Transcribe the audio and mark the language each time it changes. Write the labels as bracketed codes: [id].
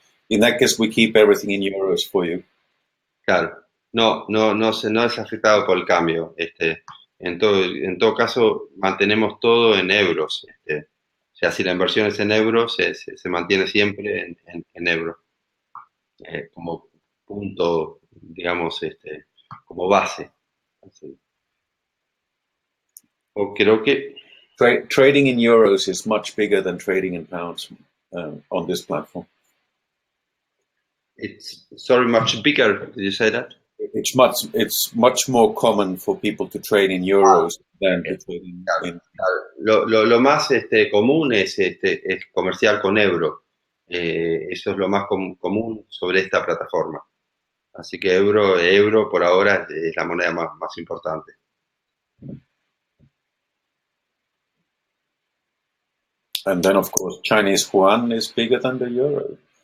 [en] In that case, we keep everything in euros for you. [es] Claro, no es afectado por el cambio. En todo caso, mantenemos todo en euros. O sea, si la inversión es en euros, se mantiene siempre en euros. punto, digamos, como base. Así. O creo que [en] Trading in euros is much bigger than trading in pounds on this platform. it's sorry much bigger. Did you say that? It's much more common for people to trade in euros than to trade in. [es] Lo más común es comercial con euro. Eso es lo más común sobre esta plataforma. Así que euro por ahora es la moneda más importante. [en] And then, of course, Chinese yuan is bigger than the euro.